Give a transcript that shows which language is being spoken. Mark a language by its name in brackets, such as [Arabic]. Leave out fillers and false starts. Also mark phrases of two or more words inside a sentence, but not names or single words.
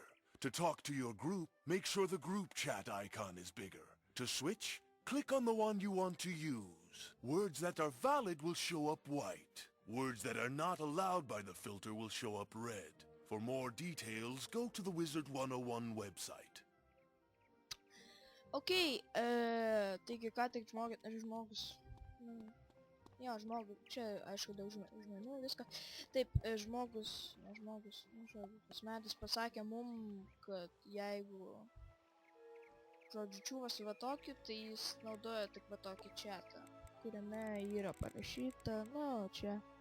[English] To talk to your group, make sure the group chat icon is bigger. To switch, click on the one you want to use. Words that are valid will show up white. Words that are not allowed by the filter will show up red. For more details, go to the Wizard 101 website. [Lithuanian] Okei, taigi ką tik žmogus, čia aišku daug žmonių, viską. Taip, žmogus, Pasmedis pasakė mum, kad jeigu, žodžiu, čiūva su va tokiu, tai jis naudoja tik va tokį chatą, kuriame yra parašyta, čia,